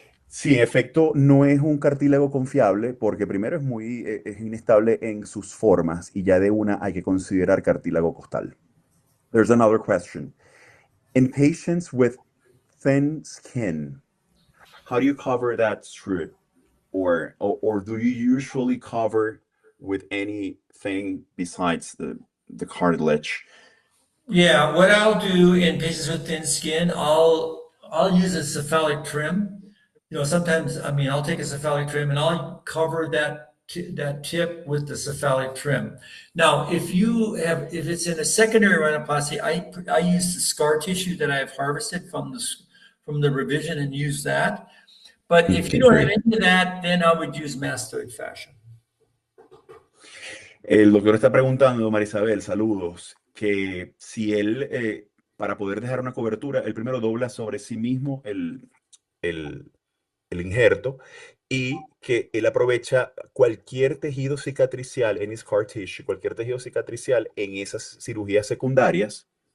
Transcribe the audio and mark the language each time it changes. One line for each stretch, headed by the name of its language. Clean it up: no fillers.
Spanish: Sí, en efecto, no es un cartílago confiable porque primero es inestable en sus formas y ya de una hay que considerar cartílago costal.
English: There's another question. In patients with thin skin, how do you cover that strip? Or do you usually cover with anything besides the cartilage? Yeah, what I'll do in patients with thin skin, I'll use a cephalic trim. You know, sometimes I'll take a cephalic trim and I'll cover that tip with the cephalic trim. Now, if it's in a secondary rhinoplasty, I use the scar tissue that I've harvested from the revision and use that. But if you don't have any of that, then I would use mastoid fashion.
Spanish: El doctor está preguntando, Marisabel, saludos, que si él, para poder dejar una cobertura, él primero dobla sobre sí mismo el injerto y que él aprovecha cualquier tejido cicatricial en scar tissue, cualquier tejido cicatricial en esas cirugías secundarias.